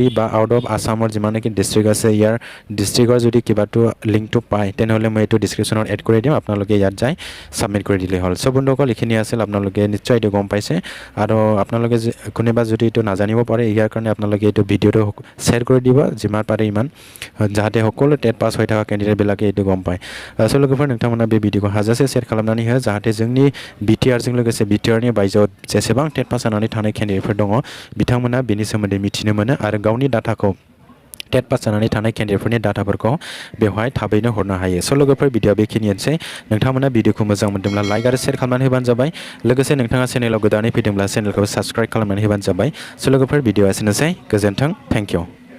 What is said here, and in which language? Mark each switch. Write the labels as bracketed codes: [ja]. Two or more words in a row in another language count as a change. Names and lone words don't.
[as] বা আউট অফ আছামৰ যিমানখিনি ডিষ্ট্ৰিক্ট আছে ইয়াৰ ডিষ্ট্ৰিক্টৰ যদি কিবাটো লিংকটো পায় তেনেহ'লে মই এইটো ডিছক্ৰিপশ্যনত এড কৰি দিম আপোনালোকে ইয়াত যায় ছাবমিট কৰি দিলেই হ'ল চ' বন্ধুসকল এইখিনি আছিল আপোনালোকে নিশ্চয় এইটো গম পাইছে আৰু আপোনালোকে কোনোবা যদি এইটো নাজানিব পাৰে ইয়াৰ কাৰণে আপোনালোকে এইটো ভিডিঅ'টো শ্বেয়াৰ কৰি দিব যিমান পাৰে ইমান যাতে সকলো টেট পাছ হৈ থকা কেণ্ডিডেটবিলাকে এইটো গম পায় [brx] চ' লোকফोर नोंथांमोना बे भिडिअखौ हाजासे शेयार खालामनानै हो जाहाथे जोंनि BTRजों लोगोसे BTRनि बायजोआव जेसेबां टेट पास जानानै थानाय केन्डिडेटफोर दङ बिथांमोना बेनि सोमोन्दै मिथिनो मोनो आरो गावनि डाटाखौ टेट पास जानानै थानाय केन्डिडेटफोरनि डाटाफोरखौ बेवहाय थाबैनो हरनो हायो स' लोगोफोर भिडिअआ बेखिनियानोसै नोंथांमोना भिडिअखौ मोजां मोनदोंब्ला लाइक आरो शेयार खालामनानै होबानो जाबाय लोगोसे नोंथाङा चेनेलाव गोदानै फैदोंब्ला चेनेलखौ साबस्क्राइब खालामनानै होबानो जाबाय स' लोगोफोर भिडिअआ एसेनोसै गोजोन्थों [en] thank you